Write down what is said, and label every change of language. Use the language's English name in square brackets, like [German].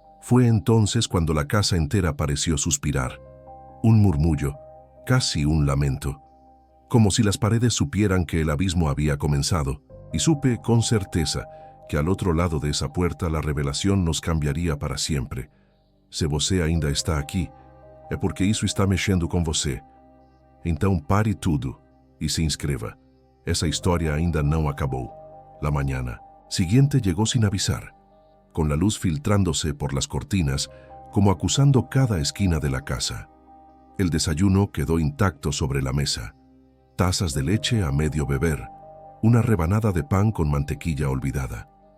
[Spanish] Fue entonces cuando la casa entera pareció suspirar. Un murmullo, casi un lamento, como si las paredes supieran que el abismo había comenzado, y supe con certeza que al otro lado de esa puerta la revelación nos cambiaría para siempre. [Portuguese] Se você ainda está aqui, é porque isso está mexendo com você. Então pare tudo e se inscreva. Esa historia ainda não acabou. [Spanish] La mañana siguiente llegó sin avisar, con la luz filtrándose por las cortinas, como acusando cada esquina de la casa. El desayuno quedó intacto sobre la mesa. Tazas de leche a medio beber, una rebanada de pan con mantequilla olvidada.